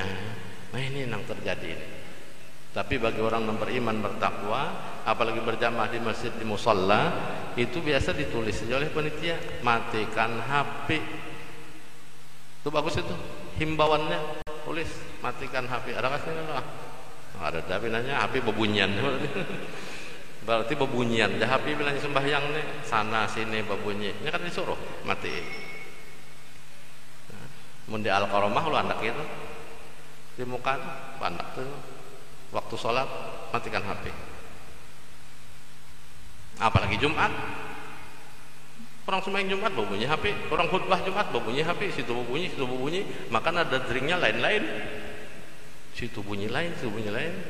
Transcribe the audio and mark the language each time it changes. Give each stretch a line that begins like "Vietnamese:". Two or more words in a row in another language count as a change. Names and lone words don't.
Indonesian: Nah ini yang terjadi ini. Tapi bagi orang yang beriman bertakwa, apalagi berjamaah di masjid di musalla, itu biasa ditulis oleh panitia, matikan HP. Itu bagus itu himbauannya, tulis matikan HP. Ada kasihnya lah.
Banjar: Ada tapi nanya HP bebunyian.
Indonesian: Berarti bebunyian.
Banjar: Dah HP bilangnya sembahyang nih, sana sini bebunyi.
Indonesian: Ini kan disuruh matiin. Mun di Al-Qaromah lu anak itu di muka anak tuh waktu sholat matikan HP. Apalagi Jumat, orang sembahyang Jumat berbunyi HP, orang khutbah Jumat berbunyi HP, situ berbunyi, maka ada dringnya lain-lain, situ bunyi lain, situ bunyi lain.